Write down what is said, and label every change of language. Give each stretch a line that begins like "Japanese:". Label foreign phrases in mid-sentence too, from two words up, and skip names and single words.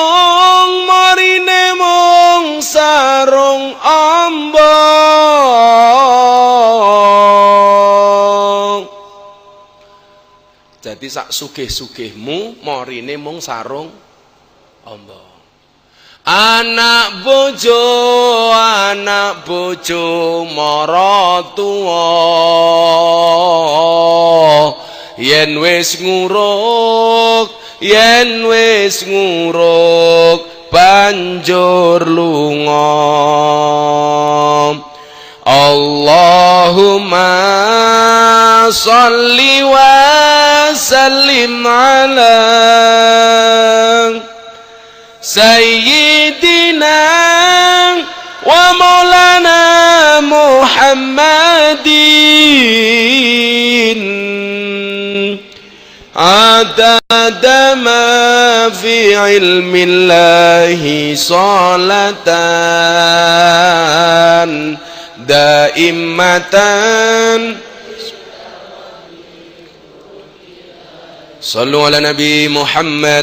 Javanese: mung sarung amba jadi sak sugih-sugihmu marine mung sarung amba anak bojo mara tuwa yen wis
Arabic: nguruk banjur lunga اللهم صل وسلم على سيدنا ومولانا محمد عدد ما في علم الله صلاة دائمة. صلوا على النبي محمد.